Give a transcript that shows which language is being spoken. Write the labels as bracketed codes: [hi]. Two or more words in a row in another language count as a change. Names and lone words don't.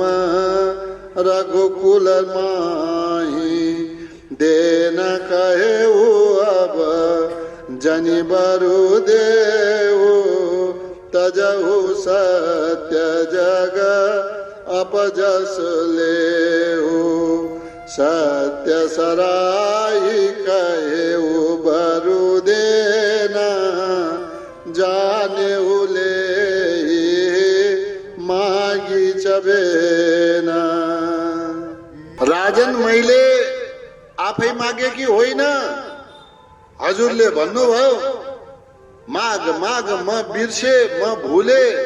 [awa] रघुकुल माही देन कहेऊ अब जनि बरु देहु तजहु सत्य जग अपजस लेहु सत्य सराई कहेऊ बरु देना जाने उले मागी चबेना [ne] राजन मैले आफै मागे कि होइन हजुरले भन्नुभयो माग माग म बिर्से म भुले